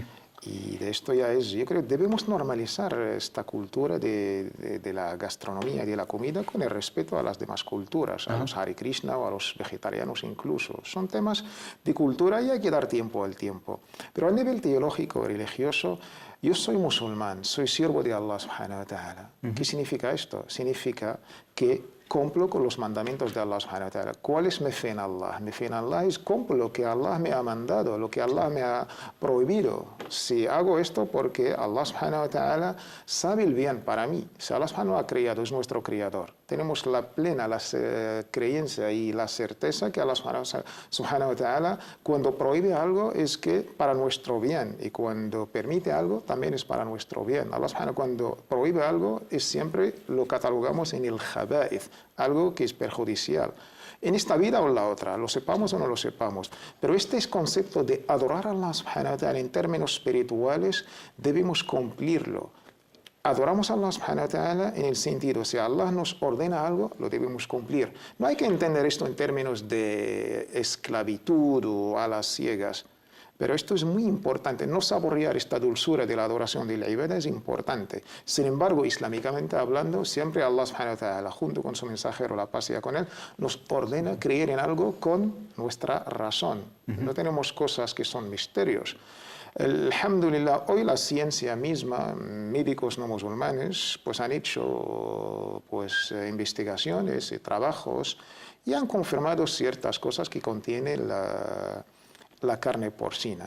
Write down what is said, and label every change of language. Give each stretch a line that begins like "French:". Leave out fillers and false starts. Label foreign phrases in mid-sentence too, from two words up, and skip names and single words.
Spanish: Y de esto ya es, yo creo, debemos normalizar esta cultura de la gastronomía y de la comida con el respeto a las demás culturas, a los Hare Krishna o a los vegetarianos incluso. Son temas de cultura y hay que dar tiempo al tiempo. Pero a nivel teológico, religioso, yo soy musulmán, soy siervo de
Arabic: الله سبحانه وتعالى.
Spanish: ¿Qué significa esto? Significa que cumplo con los mandamientos de
Arabic: الله سبحانه وتعالى.
Spanish: ¿Cuál es mi fe en Allah? Mi fe en Allah es cumplo lo que Allah me ha mandado, lo que Allah me ha prohibido. Si hago esto porque
Arabic: الله سبحانه وتعالى
Spanish: sabe el bien para mí. Si
Arabic: الله سبحانه وتعالى
Spanish: ha creado, es nuestro creador. Tenemos la plena creencia y la certeza que
Arabic: الله سبحانه وتعالى
Spanish: cuando prohíbe algo es que para nuestro bien y cuando permite algo también es para nuestro bien.
Arabic: الله سبحانه وتعالى
Spanish: cuando prohíbe algo es siempre lo catalogamos en el jaba'ith, algo que es perjudicial. En esta vida o en la otra, lo sepamos o no lo sepamos. Pero este concepto de adorar a
Arabic: الله سبحانه وتعالى
Spanish: en términos espirituales debemos cumplirlo. Adoramos a
Arabic: الله سبحانه وتعالى
Spanish: en el sentido, si Allah nos ordena algo, lo debemos cumplir. No hay que entender esto en términos de esclavitud o a las ciegas. Pero esto es muy importante, no saborear esta dulzura de la adoración de la ibadah es importante. Sin embargo, islámicamente hablando, siempre
Arabic: الله سبحانه وتعالى,
Spanish: junto con su mensajero, la paz sea con él, nos ordena creer en algo con nuestra razón. No tenemos cosas que son misterios. Alhamdulillah, hoy la ciencia misma, médicos no musulmanes, pues han hecho pues, investigaciones y trabajos y han confirmado ciertas cosas que contiene la carne porcina.